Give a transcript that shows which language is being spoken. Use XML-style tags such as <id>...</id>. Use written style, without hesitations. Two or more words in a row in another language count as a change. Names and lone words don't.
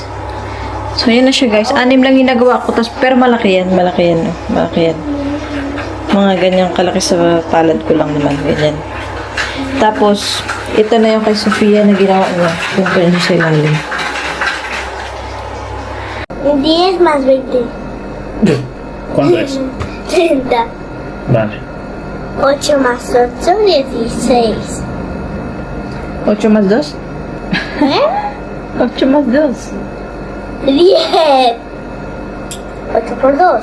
<tl>So, yun na siya, guys. 6 lang ginagawa ko. Pero malaki yan. Malaki yan. Mga ganyang kalaki sa palad ko lang naman. Ganyan. Tapos, ito na yung kay Sofia na ginawa niya. Punto niya sa ilalim.</tl> <es>10 más 20. ¿Cuánto es? 30. Vale. 8 más 8, 16. 8 más 2? ¿Eh? 8 más 2. 10. 8 por 2.</es>